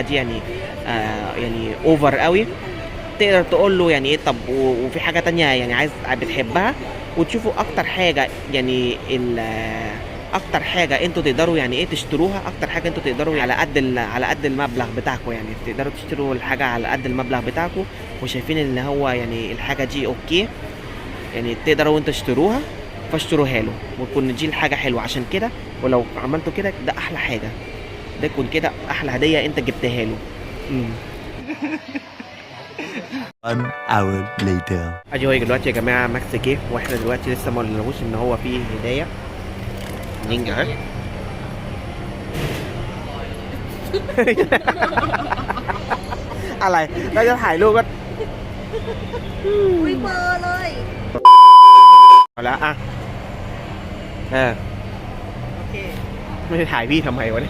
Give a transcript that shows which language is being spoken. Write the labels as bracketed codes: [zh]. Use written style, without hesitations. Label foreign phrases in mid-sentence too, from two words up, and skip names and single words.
[ar] دي يعني يعني اوفر قوي، تقدر تقول له يعني ايه طب وفي حاجه تانية يعني عايز بتحبها، وتشوفوا اكتر حاجه يعني اكتر حاجه انتوا تقدروا يعني ايه تشتروها، اكتر حاجه انتوا تقدروا على قد المبلغ بتاعكم، يعني تقدروا تشتروا الحاجه على قد المبلغ بتاعكم، وشايفين ان هو يعني الحاجه دي اوكي يعني تقدروا انتوا تشتروها، فاشتروها له وتكون دي الحاجه حلوه. عشان كده ولو عملتوا كده ده احلى حاجه، ده يكون كده احلى هديه انت جبتها له. [en] One hour later. [ar] ادي هو دلوقتي يا جماعه ماكس جه، واحنا دلوقتي لسه ما قلنالهوش ان هو فيه هدايا. نينجا اهي. [th] อะไรแล้วจะถ่ายรูปก็ อุ้ยเบอร์เลย เอาละอ่ะ โอเค ไม่ได้ถ่ายพี่ทำไมวะเนี่ย